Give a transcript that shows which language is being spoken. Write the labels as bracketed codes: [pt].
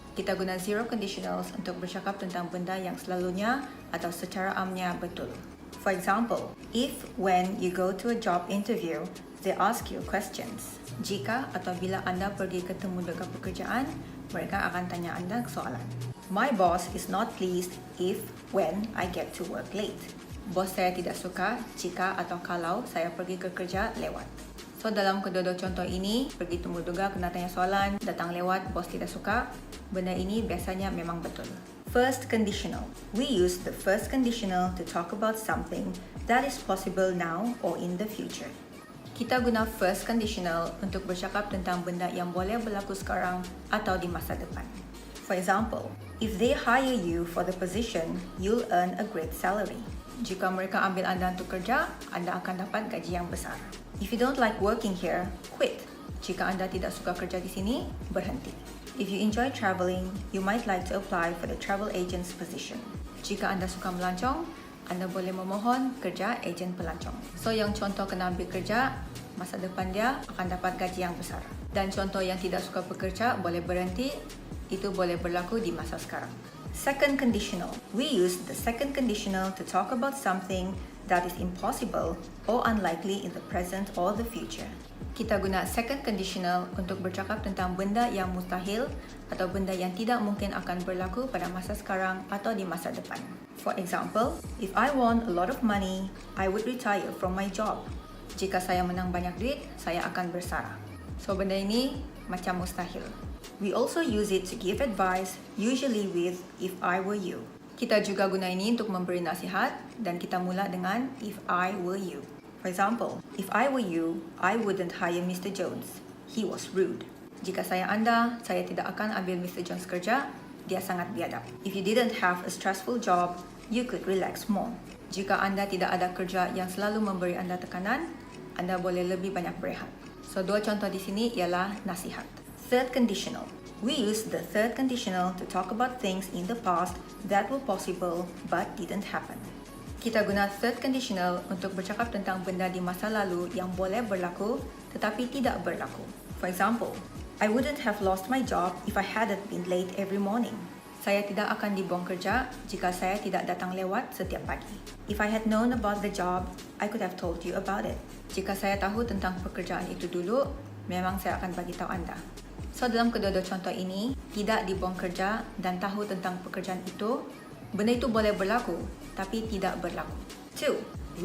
[ms] Kita guna zero conditionals untuk bercakap tentang benda yang selalunya atau secara amnya betul. [en] For example, if when you go to a job interview, they ask you questions. [ms] Jika atau bila anda pergi ketemu dengan pekerjaan, mereka akan tanya anda soalan. [en] My boss is not pleased if when I get to work late. [ms] Bos saya tidak suka jika atau kalau saya pergi ke kerja lewat. So dalam kedua-dua contoh ini, pergi temu duga kena tanya soalan, datang lewat, bos tidak suka. Benda ini biasanya memang betul. First conditional. [en] We use the first conditional to talk about something that is possible now or in the future. [ms] Kita guna first conditional untuk bercakap tentang benda yang boleh berlaku sekarang atau di masa depan. [en] For example, if they hire you for the position, you'll earn a great salary. [ms] Jika mereka ambil anda untuk kerja, anda akan dapat gaji yang besar. [en] If you don't like working here, quit. [ms] Jika anda tidak suka kerja di sini, berhenti. [en] If you enjoy traveling, you might like to apply for the travel agent's position. [ms] Jika anda suka melancong, anda boleh memohon kerja ejen pelancong. So yang contoh kena ambil kerja, masa depan dia akan dapat gaji yang besar. Dan contoh yang tidak suka bekerja boleh berhenti, itu boleh berlaku di masa sekarang. Second conditional. [en] We use the second conditional to talk about something that is impossible or unlikely in the present or the future. [ms] Kita guna second conditional untuk bercakap tentang benda yang mustahil atau benda yang tidak mungkin akan berlaku pada masa sekarang atau di masa depan. [en] For example, if I won a lot of money, I would retire from my job. [ms] Jika saya menang banyak duit, saya akan bersara. So benda ini macam mustahil. [en] We also use it to give advice, usually with if I were you. [ms] Kita juga guna ini untuk memberi nasihat dan kita mula dengan [en] if I were you. For example, if I were you, I wouldn't hire Mr. Jones. He was rude. [ms] Jika saya anda, saya tidak akan ambil Mr. Jones kerja. Dia sangat biadab. [en] If you didn't have a stressful job, you could relax more. [ms] Jika anda tidak ada kerja yang selalu memberi anda tekanan, anda boleh lebih banyak berehat. So dua contoh di sini ialah nasihat. [en] Third conditional. We use the third conditional to talk about things in the past that were possible but didn't happen. [ms] Kita guna third conditional untuk bercakap tentang benda di masa lalu yang boleh berlaku tetapi tidak berlaku. [en] For example, I wouldn't have lost my job if I hadn't been late every morning. [ms] Saya tidak akan dibuang kerja jika saya tidak datang lewat setiap pagi. [en] If I had known about the job, I could have told you about it. [ms] Jika saya tahu tentang pekerjaan itu dulu, memang saya akan bagi tahu anda. So dalam kedua-dua contoh ini, tidak dibuang kerja dan tahu tentang pekerjaan itu, benda itu boleh berlaku, tapi tidak berlaku. 2.